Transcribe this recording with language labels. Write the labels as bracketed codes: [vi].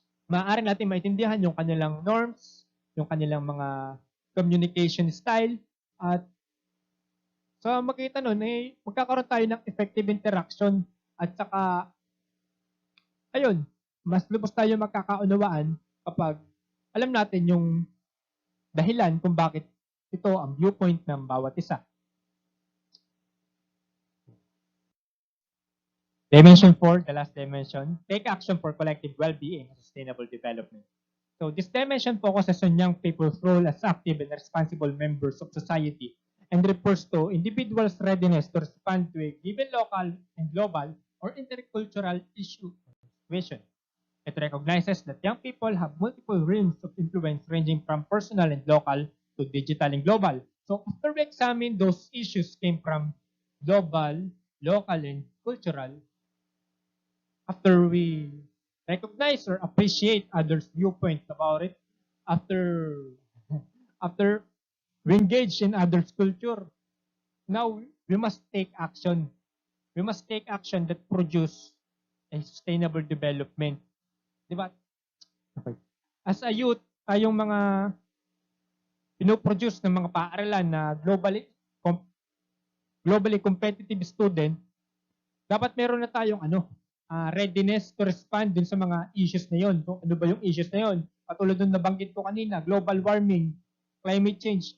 [tl] maaari natin maintindihan yung kanilang norms, yung kanilang mga communication style, at sa makita nun, magkakaroon tayo ng effective interaction at saka, ayun, mas lubos tayo magkakaunawaan kapag alam natin yung dahilan kung bakit ito ang viewpoint ng bawat isa. [en] Dimension 4, the last dimension, take action for collective well-being and sustainable development. So this dimension focuses on young people's role as active and responsible members of society and refers to individuals' readiness to respond to a given local and global or intercultural issue or situation. It recognizes that young people have multiple realms of influence ranging from personal and local to digital and global. So after we examine those issues came from global, local, and cultural, after we recognize or appreciate others' viewpoints about it, after after we engage in others' culture, now we must take action. We must take action that produce a sustainable development. [tl] Di ba? Okay. [en] As a youth, [tl] tayong mga pinoproduce ng mga paaralan na [en] globally competitive student, [tl] dapat meron na tayong [en] readiness to respond [tl] dun sa mga issues na yon. So, ano ba yung issues na yon? Katulad nung nabanggit ko kanina, global warming, climate change.